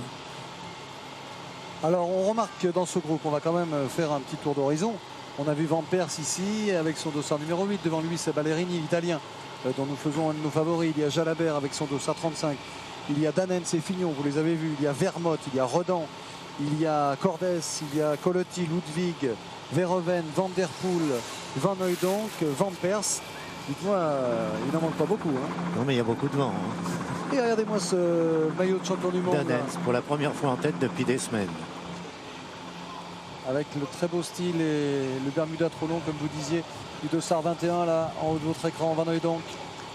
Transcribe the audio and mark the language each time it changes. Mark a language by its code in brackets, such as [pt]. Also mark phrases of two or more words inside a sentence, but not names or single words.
[fr] Alors, on remarque que dans ce groupe, on va quand même faire un petit tour d'horizon. On a vu Van Persie ici, avec son dossard numéro 8. Devant lui, c'est Ballerini, l'italien, dont nous faisons un de nos favoris. Il y a Jalabert avec son dossard 35. Il y a Danens et Fignon, vous les avez vus. Il y a Vermote, il y a Rodan, il y a Cordes, il y a Colotti, Ludwig, Verhoeven, Van der Poel, Van Hooijdonk, Van Persie. Dites-moi, il n'en manque pas beaucoup. Hein. Non, mais il y a beaucoup de vent. Et regardez-moi ce maillot de champion du monde. Danens, pour la première fois en tête depuis des semaines. Avec le très beau style et le Bermuda trop long, comme vous disiez, du dossard 21 là, en haut de votre écran, Van Hooijdonk.